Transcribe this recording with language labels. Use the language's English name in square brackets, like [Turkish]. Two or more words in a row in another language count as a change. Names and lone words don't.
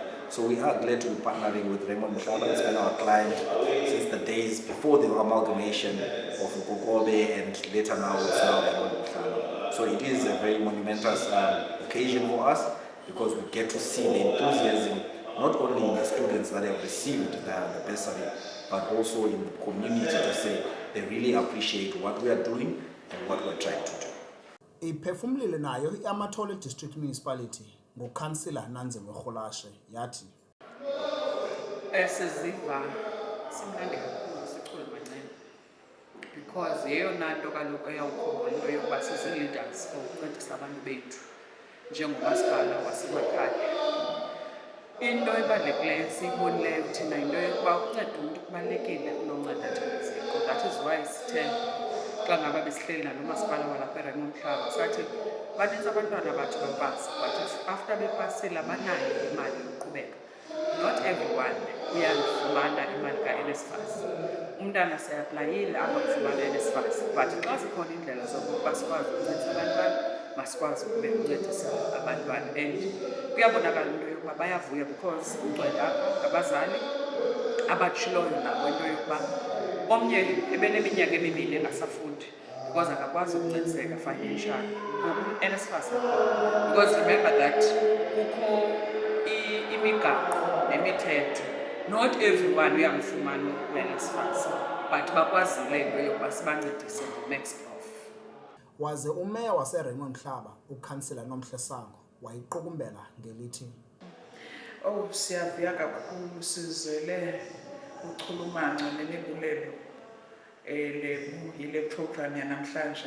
[English] So we are glad to be partnering with Raymond Mhlaba. It's been our client since the days before the amalgamation of Gogobe, and later now it's now Raymond Mhlaba. So it is a very monumentous occasion for us because we get to see the enthusiasm not only in the students that have received the bursary, but also in the community to say they really appreciate what we are doing and what we're trying to do. [Xhosa] Iphefumlile nayo iAmatola District Municipality nguKhansila Nanziwe Rholashe yathi. Siziva simnandi kakhulu sichulumancane because yeyona nto kaloku eyawukhumbula into yokuba sizi-leaders for ukuncedisa abantu bethu njengomasipala wasemakhaya. Into ebalulekileyo siyibonileyo thina yinto yokuba ukunceda umntu kubalulekile kunonceda thina ziko. [English] That is why [Xhosa] sithe xa ngaba besihleli nalo masipala walapha eRaymond Mhlaba sathi banintsi abantwana bathi bapasa, [English] but after [Xhosa] bepasile abanayo imali yokuqhubeka. [English] Not everyone [Xhosa] uyayifumana imali ka-NSFAS. Umntana siyaplayile angafumana NSFAS, but xa zikhona iindlela zokuba sikwazi ukuncedisa abantwana, masikwazi ukuncedisa abantwana. And kuyabonakala into yokuba bayavuya because ugcwele apha ngabazali abatshiloyo nabo into yokuba omnye ebeneminyaka emibini engasafundi because akakwazi ukuncediseka financial NSFAS. [English] Because remember that [Xhosa] kukho imigaqo nemithetho, [English] not everyone [Xhosa] uyamfumana uNSFAS. but bakwazile into yokuba sibancedise ngeMaxProf. Waze umeya waseRaymond Mhlaba, ukhansila Nomhle Sango, wayiqukumbela ngelithi. Oh, siyavuya kakhulu sizele uchulumanco nemibulelo yile program yanamhlanje.